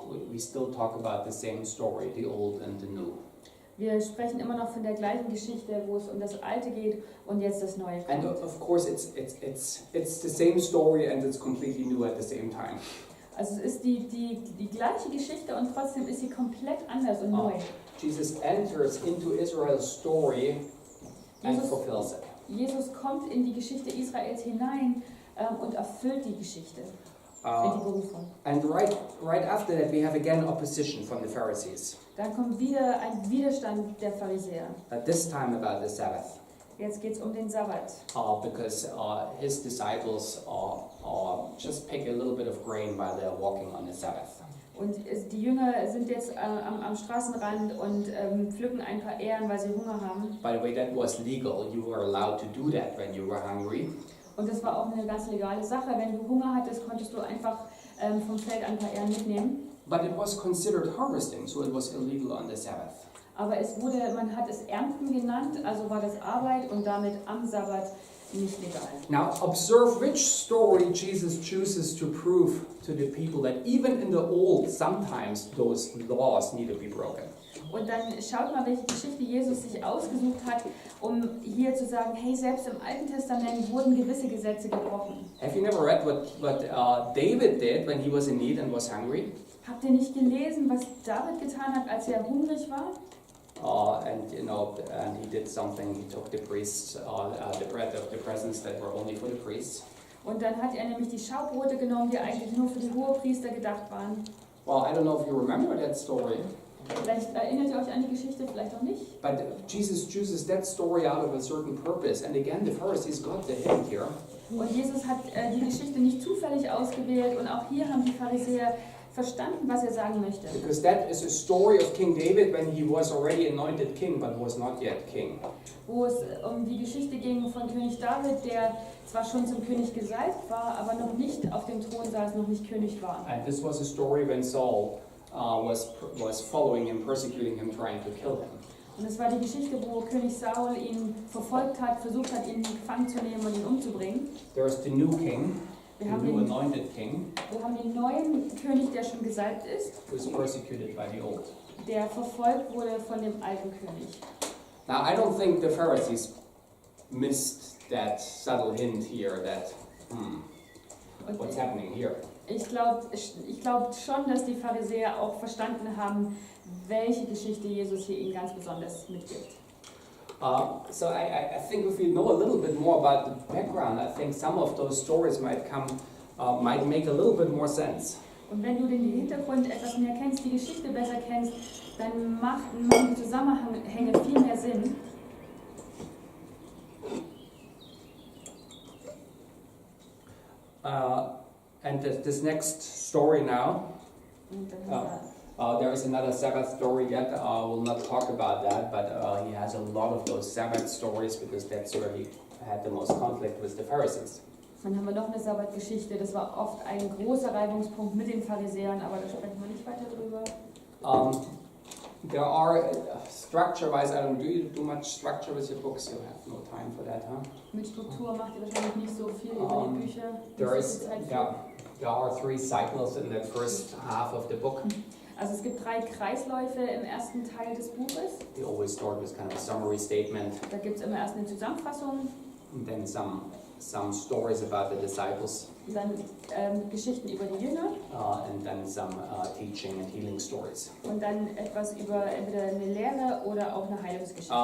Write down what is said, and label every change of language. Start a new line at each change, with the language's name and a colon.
English: We still talk about the same story, the old and the new.
German: Wir sprechen immer noch von der gleichen Geschichte, wo es um das Alte geht und jetzt das Neue kommt.
English: And of course it's the same story and it's completely new at the same time.
German: Also es ist die gleiche Geschichte und trotzdem ist sie komplett anders und neu.
English: Jesus enters into Israel's story and fulfills it.
German: Jesus kommt in die Geschichte Israels hinein und erfüllt die Geschichte, die Berufung.
English: And right after that we have again opposition from the Pharisees.
German: Dann kommt wieder ein Widerstand der Pharisäer.
English: This time about the Sabbath.
German: Jetzt geht es um den Sabbat.
English: Because his disciples just pick a little bit of grain while they're walking on the Sabbath.
German: Und die Jünger sind jetzt am Straßenrand und pflücken ein paar Ähren, weil sie Hunger haben.
English: By the way, that was legal. You were allowed to do that when you were hungry.
German: Und das war auch eine ganz legale Sache. Wenn du Hunger hattest, konntest du einfach vom Feld ein paar Ähren mitnehmen.
English: But it was considered harvesting, so it was illegal on the Sabbath.
German: Aber man hat es Ernten genannt, also war das Arbeit und damit am Sabbat nicht legal.
English: Now observe which story Jesus chooses to prove to the people that even in the old, sometimes those laws need to be broken.
German: Und dann schaut mal, welche Geschichte Jesus sich ausgesucht hat, um hier zu sagen, hey, selbst im Alten Testament wurden gewisse Gesetze gebrochen.
English: Have you never read what David did when he was in need and was hungry?
German: Habt ihr nicht gelesen, was David getan hat, als er hungrig war?
English: And he did something. He took the priests, the bread of the presence that were only for the priests.
German: Und dann hat er nämlich die Schaubrote genommen, die eigentlich nur für die Hohepriester gedacht waren.
English: Well, I don't know if you remember that story.
German: Vielleicht erinnert ihr euch an die Geschichte, vielleicht auch nicht.
English: But Jesus chooses that story out of a certain purpose. And again, the Pharisees got the hint here.
German: Und Jesus hat die Geschichte nicht zufällig ausgewählt und auch hier haben die Pharisäer verstanden, was er sagen möchte.
English: Because that is a story of King David when he was already anointed king but was not yet king.
German: Wo es um die Geschichte ging von König David, der zwar schon zum König gesalbt war, aber noch nicht auf dem Thron saß, noch nicht König war.
English: And this was a story when Saul was following him, persecuting him, trying to kill him.
German: Und es war die Geschichte, wo König Saul ihn verfolgt hat, versucht hat, ihn gefangen zu nehmen und ihn umzubringen.
English: There's the new king.
German: Wir
English: The
German: haben
English: new anointed king,
German: den neuen König, der schon gesalbt ist,
English: who is persecuted by the old.
German: der verfolgt wurde von dem alten König.
English: Now, I don't think the Pharisees missed that subtle hint here that, what's happening here?
German: Ich glaube schon, dass die Pharisäer auch verstanden haben, welche Geschichte Jesus hier ihnen ganz besonders mitgibt.
English: So I think if you know a little bit more about the background, I think some of those stories might make a little bit more sense.
German: Und wenn du den Hintergrund etwas mehr kennst, die Geschichte besser kennst, dann machen die Zusammenhänge viel mehr Sinn.
English: And this next story now, there is another Sabbath story yet. We'll not talk about that, but he has a lot of those Sabbath stories because that's where he had the most conflict with the Pharisees.
German: Dann haben wir noch eine Sabbatgeschichte. Das war oft ein großer Reibungspunkt mit den Pharisäern, aber da sprechen wir nicht weiter drüber.
English: There are structure-wise. I don't do much structure with your books. You have no time for that, huh?
German: Mit Struktur macht ihr wahrscheinlich nicht so viel über die Bücher.
English: There are 3 cycles in the first half of the book.
German: Also es gibt 3 Kreisläufe im ersten Teil des Buches.
English: We always start with kind of a summary statement.
German: Da gibt es immer erst eine Zusammenfassung.
English: And then some stories about the disciples.
German: Dann Geschichten über die Jünger.
English: And then some teaching and healing stories.
German: Und dann etwas über entweder eine Lehre oder auch eine Heilungsgeschichte.